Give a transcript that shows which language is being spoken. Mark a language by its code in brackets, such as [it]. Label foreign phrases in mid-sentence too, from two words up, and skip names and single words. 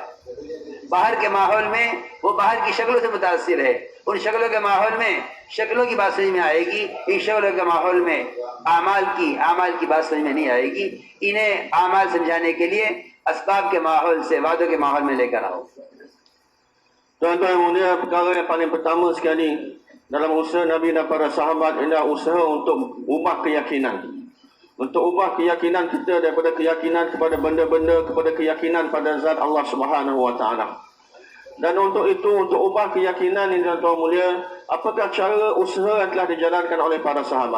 [ur] باہر کے ماحول میں وہ باہر کی شکلوں سے متاثر ہے، ان شکلوں کے ماحول میں شکلوں کی بات سمجھ میں آئے گی، ان شکلوں کے ماحول میں اعمال کی بات سمجھ میں نہیں آئے گی. انہیں اعمال سمجھانے کے لیے اسباب کے ماحول سے وعدوں کے ماحول میں لے کر آؤ. [ms] Tuan-tuan yang mulia, perkara yang paling pertama sekali dalam usaha Nabi dan para sahabat adalah usaha untuk ubah keyakinan. Untuk ubah keyakinan kita daripada keyakinan kepada benda-benda kepada keyakinan pada zat Allah [ar] سبحانه و تعالى. [ms] Dan untuk itu, untuk ubah keyakinan ini tuan-tuan mulia, apakah cara usaha yang telah dijalankan oleh para sahabat?